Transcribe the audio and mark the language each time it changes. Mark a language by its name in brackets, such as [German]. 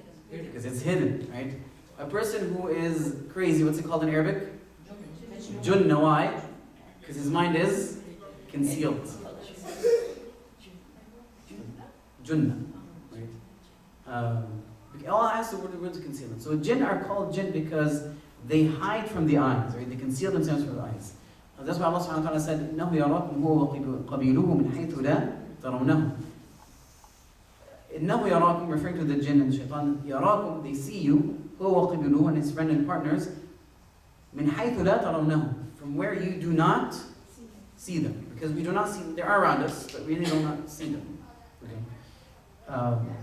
[English] Because it's hidden, right? A person who is crazy, what's it called in Arabic? Junna. Why? Because his mind is concealed. Junna, right? Allah has the word of concealment. So jinn are called jinn because they hide from the eyes, right? They conceal themselves from the eyes. That's why Allah subhanahu wa ta'ala said, [Arabic] إِنَّهُ يَرَاكُمْ هُوَ وَقَبِيلُهُ مِنْ حَيْثُ لَا تَرَوْنَهُ. إِنَّهُ يَرَاكُمْ, [English] referring to the jinn and the shaitan, [Arabic] يَرَاكُمْ, [English] they see you, [Arabic] هُوَ وَقَبِيلُهُ, [English] and his friend and partners, [Arabic] مِنْ حَيْثُ لَا تَرَوْنَهُ, [English] from where you do not see them. Because we do not see them, they are around us, but we really do not see them. Okay?